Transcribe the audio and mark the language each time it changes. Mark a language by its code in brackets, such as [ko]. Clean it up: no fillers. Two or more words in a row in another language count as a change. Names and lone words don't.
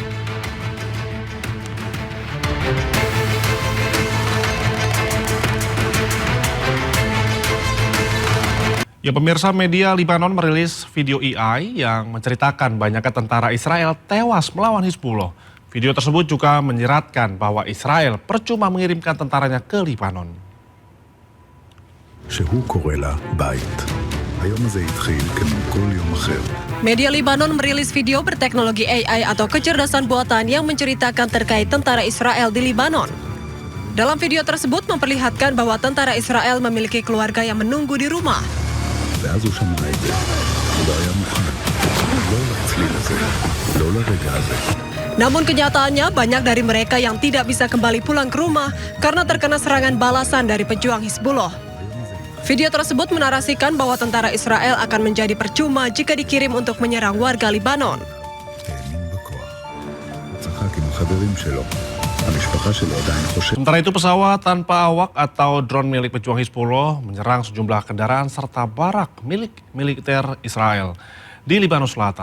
[id] Ya pemirsa, media Lebanon merilis video AI yang menceritakan banyaknya tentara Israel tewas melawan Hizbullah. Video tersebut juga menyiratkan bahwa Israel percuma mengirimkan tentaranya ke Lebanon. [he] שהוא קורא לה בית. היום הזה התחיל כמו כל יום אחר. [id] Media Lebanon merilis video berteknologi AI atau kecerdasan buatan yang menceritakan terkait tentara Israel di Lebanon. Dalam video tersebut memperlihatkan bahwa tentara Israel memiliki keluarga yang menunggu di rumah. [he] ואז הוא שמע את זה. הוא לא היה מוכן. לא לצליל הזה. לא לרגע הזה. [id] Namun kenyataannya banyak dari mereka yang tidak bisa kembali pulang ke rumah karena terkena serangan balasan dari pejuang Hizbullah. Video tersebut menarasikan bahwa tentara Israel akan menjadi percuma jika dikirim untuk menyerang warga Lebanon. Sementara itu pesawat tanpa awak atau drone milik pejuang Hizbullah menyerang sejumlah kendaraan serta barak milik militer Israel di Lebanon Selatan.